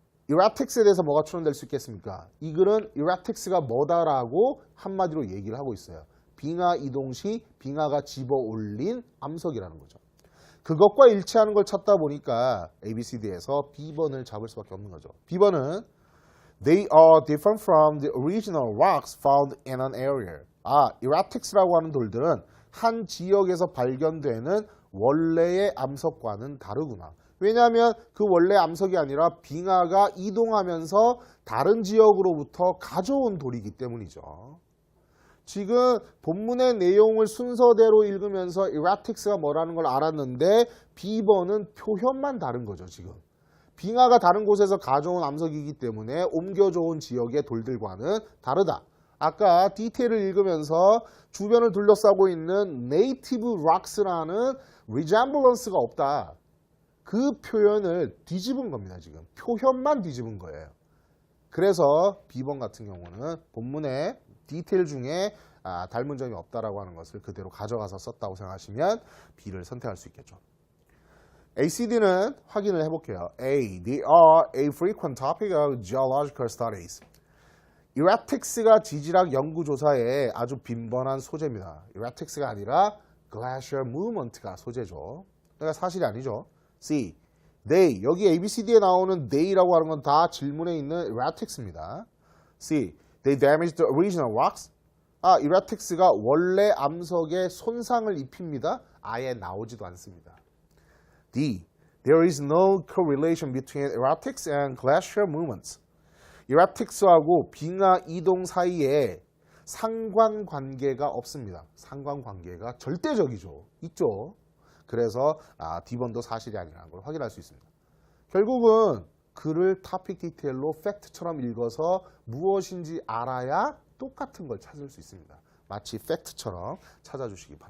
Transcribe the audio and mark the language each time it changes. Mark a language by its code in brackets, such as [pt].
[ko] erratics에 대해서 뭐가 추론될 수 있겠습니까? 이 글은 erratics가 뭐다라고 한마디로 얘기를 하고 있어요. 빙하 이동 시 빙하가 집어 올린 암석이라는 거죠. 그것과 일치하는 걸 찾다 보니까 ABCD에서 B번을 잡을 수밖에 없는 거죠. B번은 [en] They are different from the original rocks found in an area. [ko] erratics라고 하는 돌들은 한 지역에서 발견되는 원래의 암석과는 다르구나. 왜냐하면 그 원래 암석이 아니라 빙하가 이동하면서 다른 지역으로부터 가져온 돌이기 때문이죠. 지금 본문의 내용을 순서대로 읽으면서 erratics가 뭐라는 걸 알았는데 B번은 표현만 다른 거죠. 지금 빙하가 다른 곳에서 가져온 암석이기 때문에 옮겨져온 지역의 돌들과는 다르다. 아까 디테일을 읽으면서 주변을 둘러싸고 있는 native rocks라는 resemblance가 없다. 그 표현을 뒤집은 겁니다. 지금 표현만 뒤집은 거예요. 그래서 B번 같은 경우는 본문의 디테일 중에 닮은 점이 없다라고 하는 것을 그대로 가져가서 썼다고 생각하시면 B를 선택할 수 있겠죠. ACD는 확인을 해볼게요. [en] A. They are a frequent topic of geological studies. [ko] erratics가 지질학 연구조사에 아주 빈번한 소재입니다. erratics가 아니라 glacial movement가 소재죠. 그러니까 사실이 아니죠. [en] C. They. [ko] 여기 ABCD에 나오는 they라고 하는 건 다 질문에 있는 erratics입니다. [en] C. They damaged the original rocks. [ko] erratics가 원래 암석에 손상을 입힙니다. 아예 나오지도 않습니다. [en] D. There is no correlation between erratics and glacial movements. [ko] erratics하고 빙하 이동 사이에 상관관계가 없습니다. 상관관계가 절대적이죠. 있죠. 그래서 D번도 사실이 아니라는 걸 확인할 수 있습니다. 결국은 글을 토픽 디테일로 팩트처럼 읽어서 무엇인지 알아야 똑같은 걸 찾을 수 있습니다. 마치 팩트처럼 찾아주시기 바랍니다.